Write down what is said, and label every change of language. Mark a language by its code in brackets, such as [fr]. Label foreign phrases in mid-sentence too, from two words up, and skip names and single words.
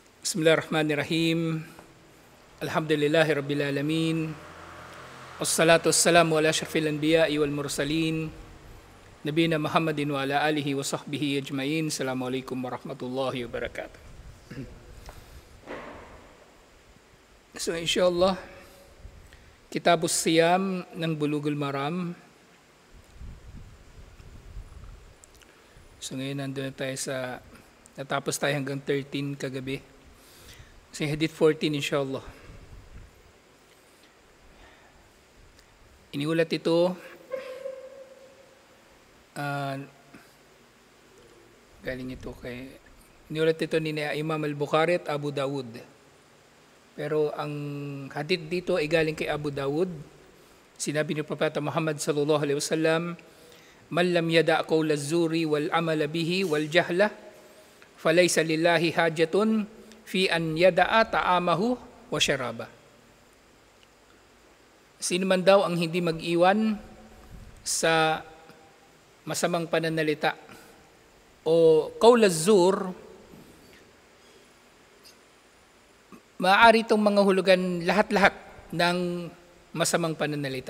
[ar] بسم الله الرحمن الرحيم. الحمد لله رب العالمين. والصلاة والسلام على أشرف الأنبياء والمرسلين. نبينا محمد وعلى آله وصحبه أجمعين. السلام عليكم ورحمة الله وبركاته. [tl] So insyaAllah, Kitabus Siyam ng Bulughul Maram. So ngayon nandun tayo natapos tayo hanggang 13 kagabi. Kasi hadith 14 insyaAllah. Iniulat ito iniulat ito ni Imam al-Bukhari at Abu Dawud. Pero ang hadith dito ay galing kay Abu Dawud. Sinabi ni Propeta Muhammad [ar] صلى الله عليه وسلم, "من لم يدع قول الزور والعمل به والجهل فليس لله حاجة في أن يدع طعامه وشرابه." [tl] Sino man daw ang hindi mag-iwan sa masamang pananalita o [ar] قول الزور, [tl] maaari itong mga hulugan lahat-lahat ng masamang pananalita.